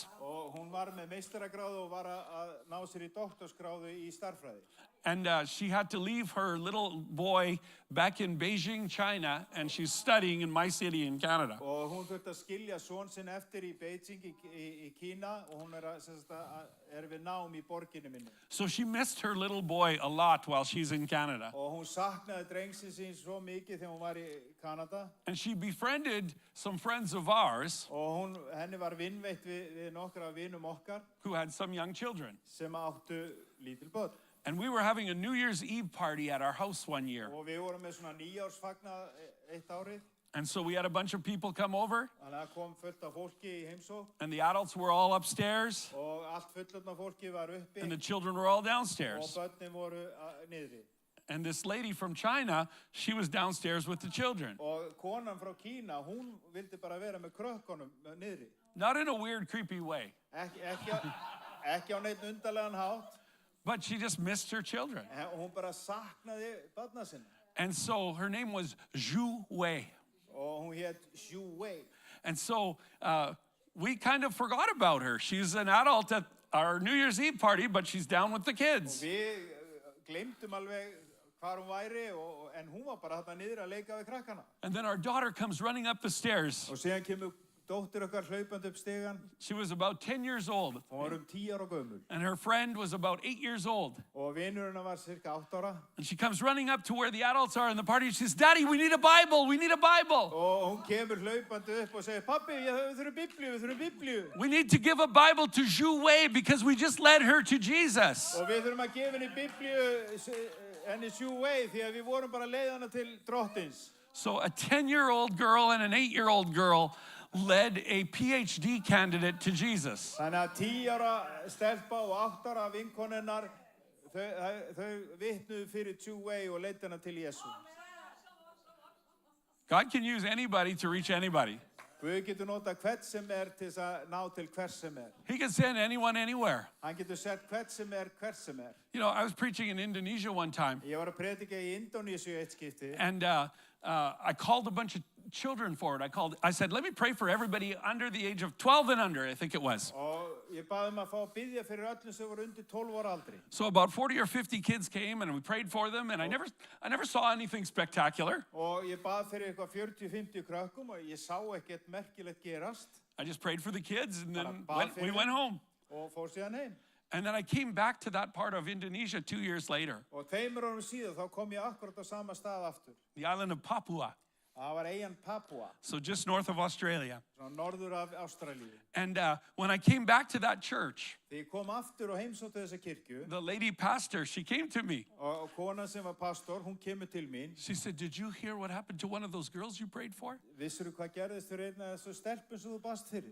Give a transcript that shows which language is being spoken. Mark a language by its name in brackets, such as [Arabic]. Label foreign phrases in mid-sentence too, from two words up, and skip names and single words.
[Icelandic] Og hún var með meistaragráðu og var að ná sér í doktorsgráðu í stærðfræði. [English] And she had to leave her little boy back in Beijing, China, and she's studying in my city in Canada. [Icelandic] Og hún þurfti að skilja son sinn eftir í Beijing í Kína og hún við nám í borginni minni. [English] So she missed her little boy a lot while she's in Canada. [Icelandic] Og hún saknaði drengsin sín svo mikið þegar hún var í Kanada. [English] And she befriended some friends of ours [Icelandic] Og henni var vinnveitt við nokkra vinum okkar [English] who had some young children. [Icelandic] sem áttu lítil börn. [English] And we were having a New Year's Eve party at our house one year. [Icelandic] Og við vorum með svona nýjársfagnað eitt árið. [English] And so we had a bunch of people come over, [Icelandic] Þannig að kom fullt af fólki í heimsókn [English] and the adults were all upstairs, [Icelandic] og allt fullorðna fólki var uppi [English] and the children were all [Icelandic] og [English] downstairs. [Icelandic] börnin voru niðri. [English] And this lady from China, she was downstairs with the children. [Icelandic] Og konan frá Kína, hún vildi bara vera með krökkunum niðri. [English] Not in a weird, creepy way, [Icelandic] Ekki á neitt undarlegan hátt. [English] but she just missed her children. [Icelandic] Hún bara saknaði barna sinna. [English] And so her name was Zhu Wei. [Icelandic] Og hún hét Xu Wei. [English] And so we kind of forgot about her. She's an adult at our New Year's Eve party, but she's down with the kids. [Icelandic] Við gleymdum alveg hvar hún væri, en hún var bara þarna niður að leika við krakkana. [English] And then our daughter comes running up the stairs. [Icelandic] Og síðan kemur dóttir okkar hlaupandi upp stigann. [English] She was about 10 years old. [Icelandic] Hún var 10 ára gömul. [English] And her friend was about 8 years old. [Icelandic] Og vinurinn var cirka 8 ára. [English] And she comes running up to where the adults are in the party. She says, Daddy, we need a Bible. We need a Bible. [Icelandic] Og hún kemur hlaupandi upp og segir, Pappi, við þurfum biblíu. [English] We need to give a Bible to Zhu Wei because we just led her to Jesus. [Icelandic] Og við þurfum að gefa henni biblíu, henni Xu Wei, því að við vorum bara að leiða hana til drottins. [English] So a 10-year-old girl and an 8-year-old girl led a PhD candidate to Jesus. [Icelandic] Þannig að 10 ára stelpa og 8 ára vinkonunnar, þau vitnuðu fyrir Xu Wei og leiddu hana til Jesú. [English] God can use anybody to reach anybody. [Icelandic] Guð getur nota hvert sem til þess að ná til hvers sem [English] He can send anyone anywhere. [Icelandic] Hann getur sett hvert sem hvert sem [English] You know, I was preaching in Indonesia one time, [Icelandic] Ég var að predika í Indónesíu eitt skipti. [English] and I called a bunch of children forward. I said, let me pray for everybody under the age of 12 and under, I think it was. [Icelandic] Og ég bað að fá að biðja fyrir öllum sem voru undir 12 ára aldri. [English] So about 40 or 50 kids came, and we prayed for them, and I never saw anything spectacular. [Icelandic] Og ég bað fyrir eitthvað 40-50 krökkum og ég sá ekkert merkilegt gerast. [English] I just prayed for the kids, and then [Icelandic] Bara bað [English] we [Icelandic] fyrir [English] went home. [Icelandic] Og fór síðan heim. [English] And then I came back to that part of Indonesia 2 years later, [Icelandic] Og 2 árum síðan þá kom ég akkurat á sama stað aftur. [English] the island of Papua, [Icelandic] Það var eyjan Papua, [English] so just north of Australia. [Icelandic] svona norður af Ástralíu. [English] And when I came back to that church, [Icelandic] Þegar ég kom aftur og heimsótti þessa kirkju [English] the lady pastor, she came to me. [Icelandic] og konan sem var pastor, hún kemur til mín. [English] She said, did you hear what happened to one of those girls you prayed for? [Icelandic] Vissirðu hvað gerðist fyrir einn af þessu stelpum sem þú bast fyrir?